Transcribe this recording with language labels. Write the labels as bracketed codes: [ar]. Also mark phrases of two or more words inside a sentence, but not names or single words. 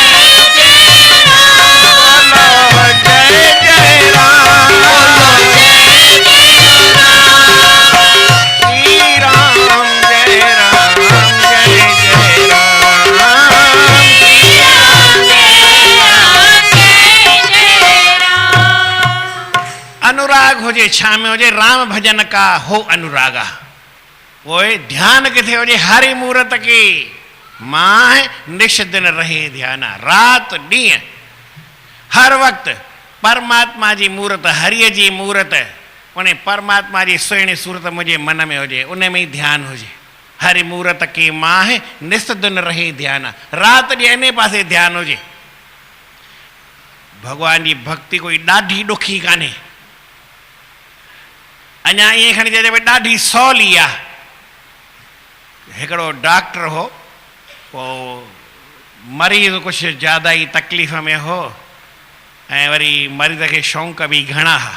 [hi] बोलो जय राम, श्री राम जय राम। [sd] अनुराग हुजे छा में हुजे, [hi] राम भजन का हो अनुरागा। [sd] वो ध्यान किथे हुजे, [hi] हरि मूरत की मां निश दिन रहे ध्याना, [sd] रात ॾींहं हर वक्त परमात्मा जी मूरत, हरिय जी मूरत, उन परमात्मा जी सुहिणी सूरत मुंहिंजे मन में हुजे, उन में ई ध्यानु हुजे। [hi] हरि मूरत की मां निस दिन रहे ध्याना, [sd] रात ॾींहं इन पासे ध्यानु हुजे। भगवान जी भक्ति कोई ॾाढी ॾुखी कान्हे, अञा ईअं खणी चइजे भई ॾाढी सवली आहे। हिकिड़ो डॉक्टर हो, पोइ मरीज़ कुझु ज़्यादा ई तकलीफ़ में हो, ऐं वरी मरीज़ खे शौक़ बि घणा हुआ।